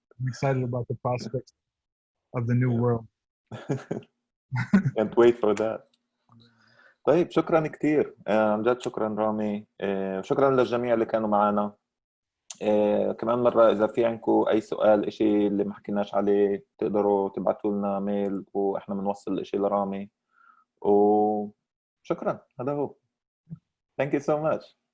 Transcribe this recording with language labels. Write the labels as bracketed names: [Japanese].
[English] I'm excited about the prospects of the new world. Can't wait for that. [Arabic] طيب شكرا كتير عن جد، شكرا رامي، شكرا للجميع اللي كانوا معنا. كمان مرة إذا في عندكم أي سؤال، إشي اللي ما حكيناش عليه، تقدروا تبعتوا لنا ميل وإحنا بنوصل الإشي لرامي. وشكرا، هذا هو. [English] Thank you so much.